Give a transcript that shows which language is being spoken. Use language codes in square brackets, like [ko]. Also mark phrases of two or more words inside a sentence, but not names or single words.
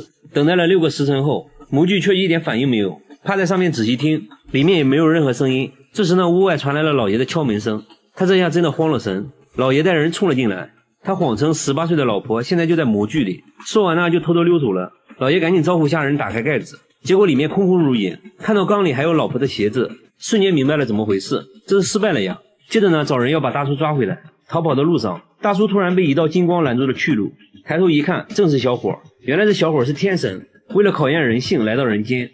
[zh] 等待了6個時辰後，模具卻一點反應沒有，趴在上面仔細聽，裡面也沒有任何聲音。這時呢，屋外傳來了老爺的敲門聲，他這下真的慌了神。老爺帶人衝了進來，他謊稱18歲的老婆現在就在模具裡，說完呢就偷偷溜走了。老爺趕緊招呼下人打開蓋子，結果裡面空空如也，看到缸裡還有老婆的鞋子，瞬間明白了怎麼回事，這是失敗了呀。接着呢找人要把大叔抓回來， 逃跑的路上，大叔突然被一道金光拦住了去路，抬头一看，正是小伙。原来这小伙是天神，为了考验人性来到人间。